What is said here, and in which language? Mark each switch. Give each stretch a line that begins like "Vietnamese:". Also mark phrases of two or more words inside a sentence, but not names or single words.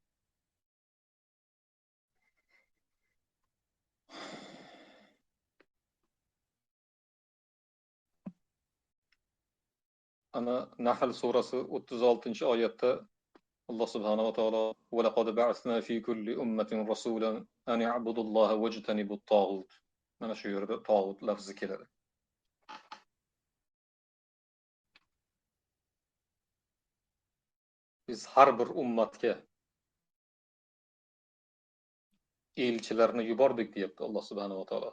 Uzbek: Ana Nahl surasi 36-oyatda Alloh
Arabic: سبحانه وتعالى ولقد بعثنا في كل أمة رسولا أن اعبدوا الله واجتنبوا الطاغوت.
Uzbek: Mana shu yerda tog'ut lafzi keladi. Biz har bir ummatga elchilarni yubordik deyapti Alloh
Arabic: سبحانه وتعالى.